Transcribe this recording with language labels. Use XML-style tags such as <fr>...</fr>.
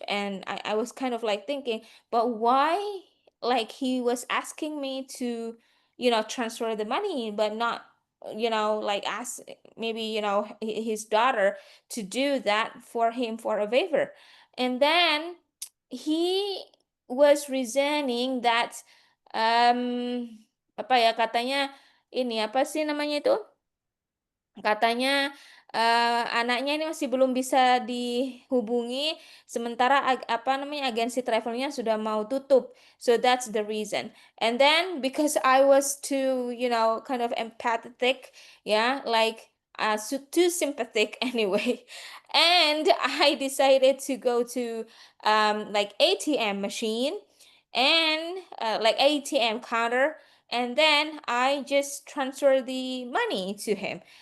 <en>And I was kind of like thinking, but why? Like he was asking me to, transfer the money, but not, like ask maybe, his daughter to do that for him for a favor. And then he was reasoning that</en> <id>apa ya, katanya ini, apa sih namanya itu? Katanya, anaknya ini masih belum bisa dihubungi, sementara apa namanya, agensi travelnya sudah mau tutup.</id> <en>So that's the reason. And then because I was too, kind of empathetic, yeah, like too sympathetic anyway. And I decided to go to like ATM machine, and like ATM counter, and then I just transfer the money to him.</en>